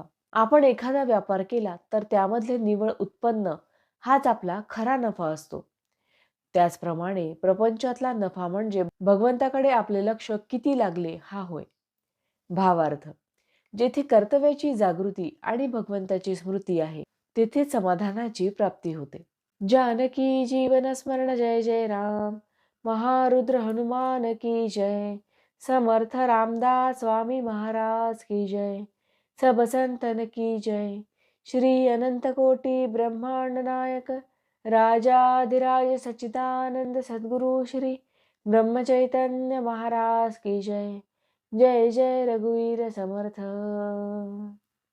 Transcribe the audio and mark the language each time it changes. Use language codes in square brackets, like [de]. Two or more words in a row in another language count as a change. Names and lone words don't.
[mr] आपण एखादा व्यापार केला तर त्यामधले निव्वळ उत्पन्न हाच आपला खरा नफा असतो. त्याचप्रमाणे प्रपंचातला नफा म्हणजे भगवंताकडे आपले लक्ष किती लागले हा होय. भावार्थ: जेथे कर्तव्याची जागृती आणि भगवंताची स्मृती आहे, तेथे समाधानाची प्राप्ती होते. जानकी जीवन स्मरण जय जय राम. [hi] महारुद्र हनुमान की जय. समर्थ रामदास स्वामी महाराज की जय. सब संतन की जय. श्री अनंत कोटि ब्रह्मांड नायक राजाधिराज सच्चिदानंद सद्गुरु श्री ब्रह्म चैतन्य महाराज की जय. [mr] जय जय रघुवीर समर्थ.